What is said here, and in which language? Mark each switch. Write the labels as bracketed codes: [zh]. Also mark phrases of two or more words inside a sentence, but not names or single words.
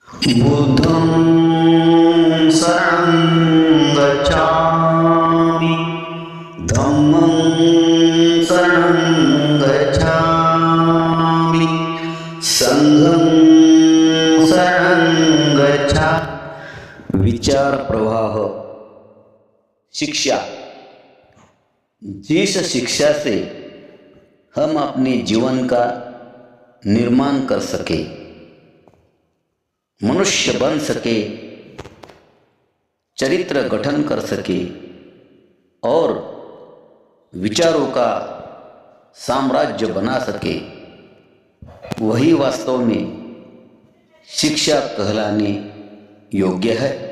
[pi] बुद्धं शरणं गच्छामि धम्मं शरणं गच्छामि संघं शरणं गच्छामि। [hi] विचार प्रवाह। शिक्षा। जिस शिक्षा से हम अपने जीवन का निर्माण कर सके, मनुष्य बन सके, चरित्र गठन कर सके और विचारों का साम्राज्य बना सके, वही वास्तव में शिक्षा कहलाने योग्य है।